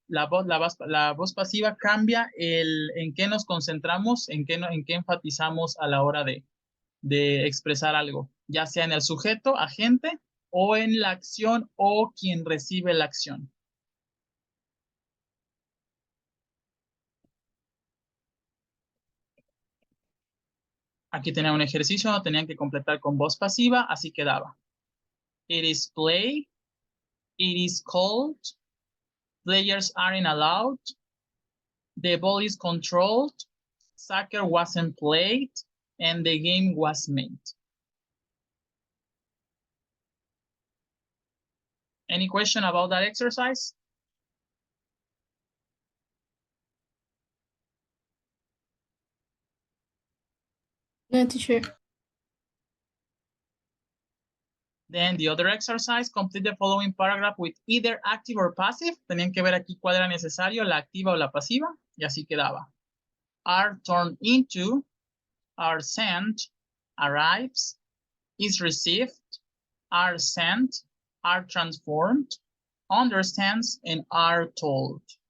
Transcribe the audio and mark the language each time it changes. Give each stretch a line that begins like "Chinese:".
Spanish: La voz pasiva cambia en qué nos concentramos, en qué enfatizamos a la hora de expresar algo, ya sea en el sujeto, agente, o en la acción o quien recibe la acción. Aquí tenía un ejercicio, tenían que completar con voz pasiva, así quedaba.
English: It is play, it is cold, players aren't allowed, the ball is controlled, soccer wasn't played, and the game was made. Any question about that exercise? No, teacher. Then the other exercise, complete the following paragraph with either active or passive.
Spanish: Tenían que ver aquí cuál era necesario, la activa o la pasiva, y así quedaba.
English: Are turned into, are sent, arrives, is received, are sent, are transformed, understands, and are told.